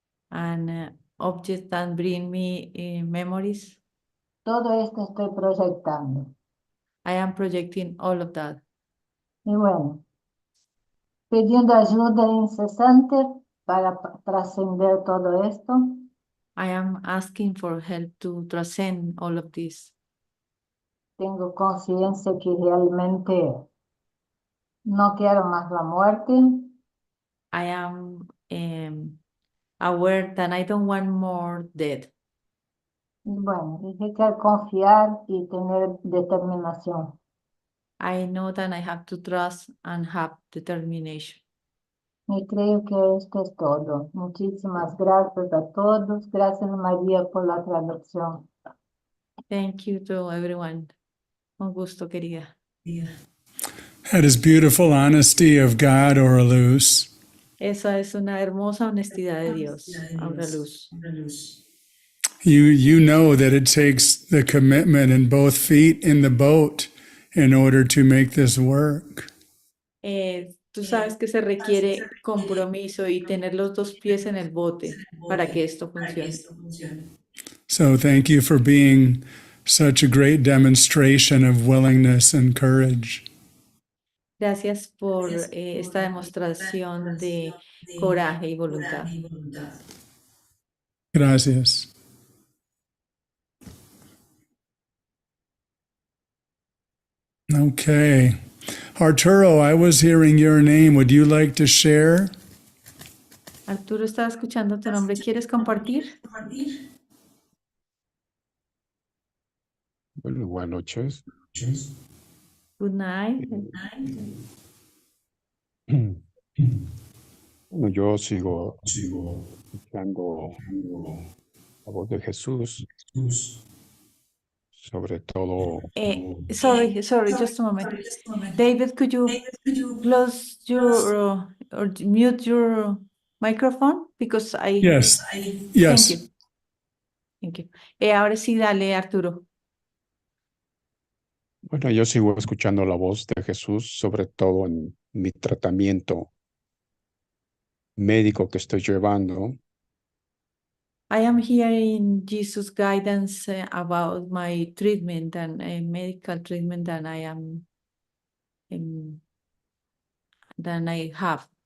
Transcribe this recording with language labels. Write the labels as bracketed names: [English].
[English] and objects that bring me memories. [Spanish] todo esto estoy proyectando. [English] I am projecting all of that. [Spanish] Y bueno, pidiendo ayuda incesante para trascender todo esto, [English] I am asking for help to transcend all of this. [Spanish] tengo conciencia que realmente no quiero más la muerte, [English] I am aware that I don't want more death. [Spanish] y bueno, dije que confiar y tener determinación. [English] I know that I have to trust and have determination. [Spanish] Y creo que esto es todo. Muchísimas gracias a todos. Gracias, María, por la traducción. [English] Thank you to everyone. [Spanish] Un gusto, querida. [English] That is beautiful honesty of God, Oraluz. [Spanish] Esa es una hermosa honestidad de Dios, Aura Luz. [English] You know that it takes the commitment and both feet in the boat in order to make this work. [Spanish] Tú sabes que se requiere compromiso y tener los dos pies en el bote para que esto funcione. [English] So thank you for being such a great demonstration of willingness and courage. [Spanish] Gracias por esta demostración de coraje y voluntad. Gracias. [English] Okay. Arturo, I was hearing your name. Would you like to share? [Spanish] Arturo, estaba escuchando tu nombre. ¿Quieres compartir? Bueno, buenas noches. [English] Good night. [Spanish] Bueno, yo sigo escuchando la voz de Jesús, sobre todo. [English] Sorry, just a moment. David, could you close your or mute your microphone? Because Yes. Thank Yes. you. Thank you. [Spanish] Ahora sí, dale, [English] Arturo. [Spanish] Bueno, yo sigo escuchando la voz de Jesús, sobre todo en mi tratamiento médico que estoy llevando. [English] I am hearing Jesus' guidance about my treatment and medical treatment that I am that I have.